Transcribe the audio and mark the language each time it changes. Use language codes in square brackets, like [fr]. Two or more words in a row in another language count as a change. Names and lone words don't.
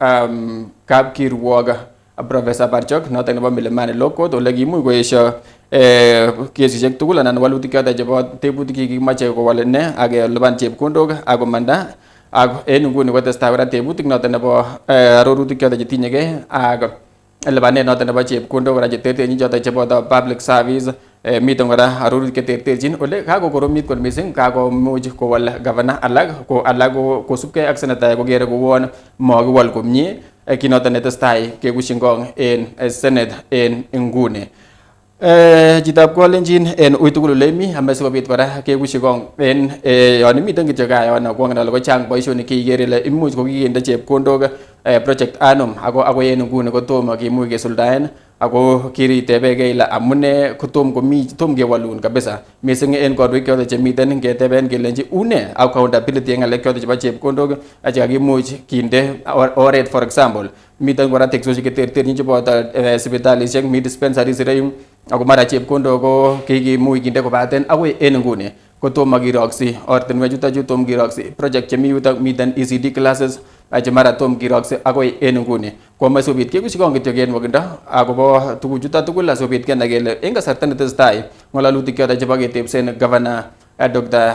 [kln] kapkirwok Professor Barchok noton nebo Milimani Law Court ole kiimuch koesio kesisiek tugul anan walutik choton chebo tebutik chekikimache kowal ine ak kelipan chepkondok ak komanda ak en nguni kotestai kora tebutik noton nebo arorutik choton chetinyegei ak lipanet noton nebo chepkondok kora cheterterchin choton cheboto [en] public service [kln] miten kora arorutik cheterterchin ole kakokoromit kot missing kakomuch kowal governor alak kosubkei ak senator kokere kouon makiwal komie kit noton netestai kekushingong en Senate en nguni. Chitab kolenjin en uitugul olemi ame sikobit kora kekushikong en yon imiten kityo gaa yon kwangen ale kochang boisionik cheikere ile imuch kokikinde chepkondok project anum ako akoi en nguni kotomo kimuch kesuldaen ako kiritebegei ile amune kotom kewalun kabisa missing en korwek choton chemiten keteben kelenji une accountability en ng'alek choton chebo chepkondok chekakimuch kinde oret. [en] For example [kln] miten kora teksosiek cheterterchin cheboto sipitalisiek mi dispensaries ireyu ako mara chepkondok ko kikimuch kinde kobaten akoi en nguni kotomo kiroksi ortinwek chuton tom kiroksi project chemi yuton miten [en] ECD classes [kln] che mara tom kiroksi akoi en nguni komoe sikobit kekushikong kityo en nwokindo akobo tuguchuton tugul asikobit kenai kele en kasarta netestai ng'alalutik choton chebo ketebsen governor Dr.